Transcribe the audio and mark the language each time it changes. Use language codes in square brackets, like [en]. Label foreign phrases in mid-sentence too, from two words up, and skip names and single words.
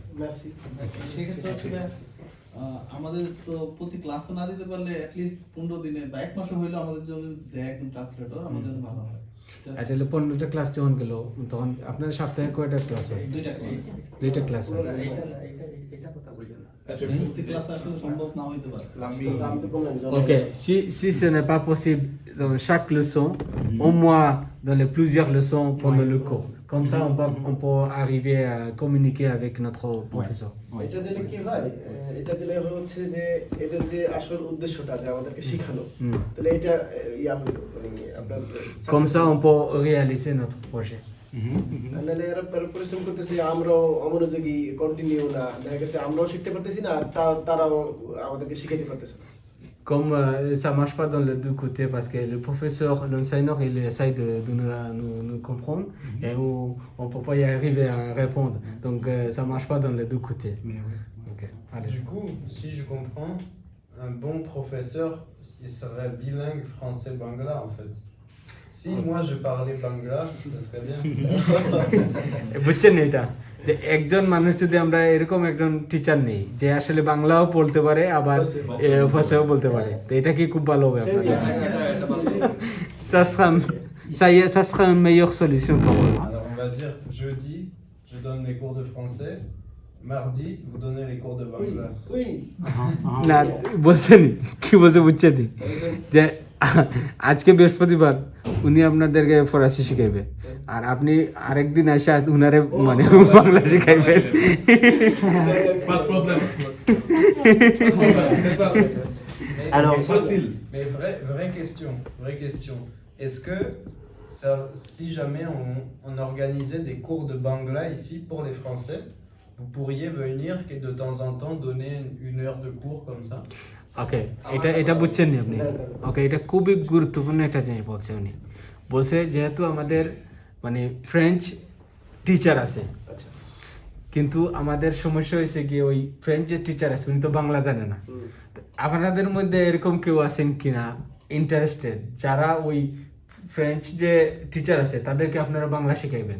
[bn] সেক্ষেত্রে আসলে আমাদের তো প্রতি ক্লাসে না দিতে পারলে অ্যাটলিস্ট 15 দিনে বা 1 মাসে হইলেও আমাদের জন্য দেয় একদম ট্রান্সলেটর, আমাদের জন্য ভালো হয়। তাহলে 15টা ক্লাস যখন গেল তখন আপনার সপ্তাহে কয়টা ক্লাস হয়? দুইটা ক্লাস হয়। প্রতি ক্লাসে আসলে সম্ভব না হইতে পারে। আমি তো বললাম যে [fr] Ok, si ce n'est pas possible dans chaque leçon, au moins dans les plusieurs leçons pendant le cours. Comme ça, on peut arriver à communiquer avec notre professeur. [bn] এটা দিলে কি হয়, এটা দিলে হচ্ছে যে এদের যে আসল উদ্দেশ্যটা যে আমাদেরকে শেখানো, তাহলে এটা ইয়া হলো মানে আপনার [fr] Comme ça, on peut réaliser notre projet. [bn] নাহলে এরা পরিশ্রম করতেছে, আমরাও অমনোযোগী, কন্টিনিউ না, দেখা গেছে আমরাও শিখতে পারতেছি না আর তারাও আমাদেরকে শিখাইতে পারতেছে না। [fr] Comme ça marche pas dans les deux côtés parce que le professeur, l'enseignant, il essaye de nous comprendre et on peut pas y arriver à répondre. Donc ça marche pas dans les deux côtés. Ok. Allez. Du coup, si je comprends, un bon professeur, il serait bilingue français-bangla en fait. Si moi je parlais bangla, ça serait bien. [bn] বুঝছেন এটা যে একজন মানুষ যদি আমরা এরকম একজন টিচার নেই যে আসলে বাংলাও বলতে পারে আবার ভাষাও বলতে পারে, তো এটা কি খুব ভালো হবে আপনাদের? [fr] ça sera une meilleure solution pour vous. Alors on va dire jeudi, je donne les cours de français. Mardi, vous donnez les cours de bangla. [bn] ওই না বলছেন কি বলছে বুঝছেন যে আজকে বৃহস্পতিবার উনি আপনাদেরকে ফরাসি শিখাইবে আর আপনি আরেকদিন এসে উনারে মানে বাংলা শিখাইবেন। [fr] Pas de problème. Alors, Mais vraie question. Est-ce que ça, si jamais on organisait des cours de bangla ici pour les Français, vous pourriez venir de temps en temps donner une heure de cours comme ça? [bn] ওকে, এটা বুঝছেন নি আপনি? ওকে, এটা খুবই গুরুত্বপূর্ণ একটা জিনিস বলছে উনি। বলছে যেহেতু আমাদের মানে ফ্রেঞ্চ টিচার আছে, কিন্তু আমাদের সমস্যা হয়েছে কি ওই ফ্রেঞ্চ যে টিচার আছে উনি তো বাংলা জানে না। আপনাদের মধ্যে এরকম কেউ আছেন কিনা ইন্টারেস্টেড যারা ওই ফ্রেঞ্চ যে টিচার আছে তাদেরকে আপনারা বাংলা শিখাইবেন?